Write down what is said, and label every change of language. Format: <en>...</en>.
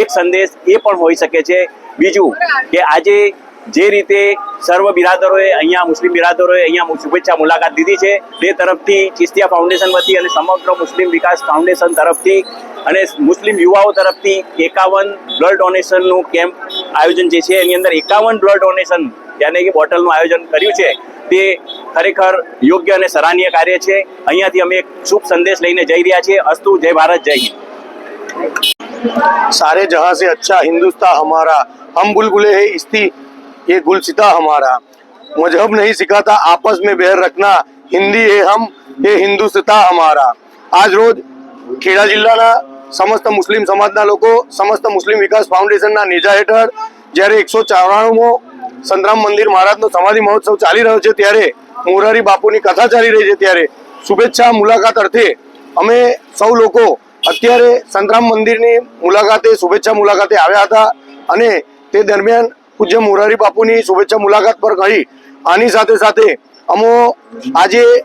<gu>એક સંદેશ એ પણ હોઈ શકે છે। બીજું કે આજે જે રીતે સર્વ બિરાદરોએ અહીંયા મુસ્લિમ બિરાદરોએ અહીંયા શુભેચ્છા મુલાકાત લીધી છે તે તરફથી ચિસ્તિયા ફાઉન્ડેશન વતી અને સમગ્ર મુસ્લિમ વિકાસ ફાઉન્ડેશન તરફથી અને મુસ્લિમ યુવાઓ તરફથી 51 બ્લડ ડોનેશનનું કેમ્પ આયોજન જે છે એની અંદર 51 બ્લડ ડોનેશન યાની કે બોટલનું આયોજન કર્યું છે તે ખરેખર યોગ્ય અને સરાહનીય કાર્ય છે। અહીંયાથી અમે એક શુભ સંદેશ લઈને જઈ રહ્યા છીએ। અસ્તુ, જય ભારત, જય હિન્દ।</gu> <hi>सारे जहां से अच्छा हिंदुस्तान हमारा, हम बुलबुले हैं इस्ती ये गुलसिता हमारा, मजहब नहीं सिखाता आपस में बैर रखना, हिंदी है हम ये हिंदुस्तान हमारा।</hi> <gu>आज रोज ખેડા જિલ્લાના સમસ્ત મુસ્લિમ સમાજના લોકો સમસ્ત મુસ્લિમ વિકાસ ફાઉન્ડેશનના નેજા હેઠળ જ્યારે 194મો સંતરામ મંદિર મહારાજનો સમાધિ મહોત્સવ ચાલી રહ્યો છે ત્યારે મોરારી બાપુની કથા ચાલી રહી છે ત્યારે શુભેચ્છા મુલાકાત અર્થે અમે સૌ લોકો અત્યારે સંતરામ મંદિરની મુલાકાતે શુભેચ્છા મુલાકાતે આવ્યા હતા અને તે દરમિયાન પૂજ્ય મોરારી બાપુની શુભેચ્છા મુલાકાત પર કહી આની સાથે સાથે અમો આજે</gu>